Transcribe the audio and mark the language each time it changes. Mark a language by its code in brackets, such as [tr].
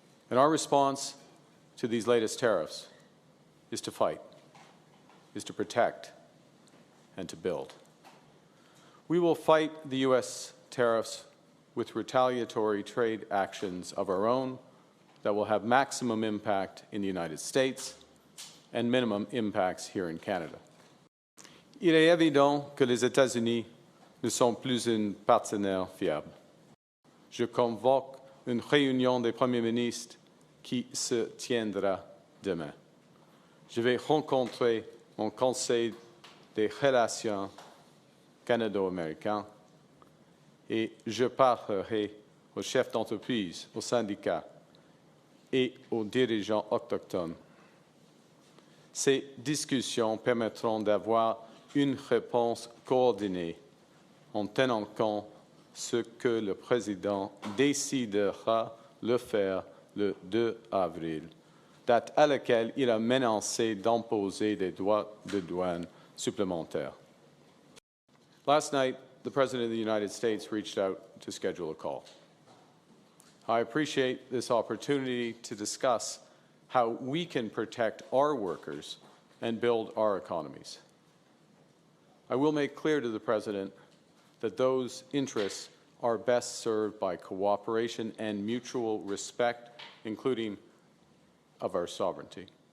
[en] And our response to these latest tariffs is to fight, is to protect, and to build. We will fight the U.S. tariffs with retaliatory trade actions of our own that will have maximum impact in the United States and minimum impacts here in Canada. [fr] Il est évident que les États-Unis ne sont plus un partenaire fiable. Je convoque une réunion des premiers ministres qui se tiendra demain. Je vais rencontrer mon Conseil des relations canado-américaines et je parlerai aux chefs d'entreprise, aux syndicats et aux dirigeants autochtones. Ces discussions permettront d'avoir une réponse coordonnée en tenant compte ce que le président décidera de faire le 2 avril, date à laquelle il a menacé d'imposer des droits de douane supplémentaires. [en] Last night, the President of the United States reached out to schedule a call. I appreciate this opportunity to discuss how we can protect our workers and build our economies. I will make clear to the President that those interests are best served by cooperation and mutual respect, including of our sovereignty.